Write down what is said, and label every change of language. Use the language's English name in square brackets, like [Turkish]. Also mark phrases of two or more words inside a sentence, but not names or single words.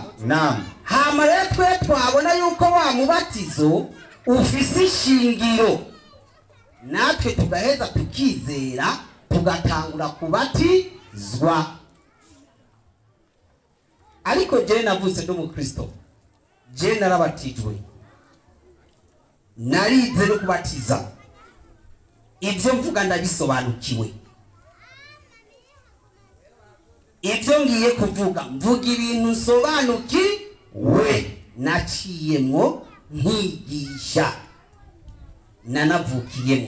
[Rundi] Naam. Hama rero twe twabona yuko wa mubatizo ufise ishingiro, natwe tugaheza tukizera tugatangura kubatizwa. Ariko je navuze ndo mukristo, je narabatijwe, narize no kubatiza, ibyo mvuga ndabisobanukiwe. Ibyo ngiye kuvuga mvuga ibintu nsobanukiwe, naciyemwo nkigisha, nanavukiyemo.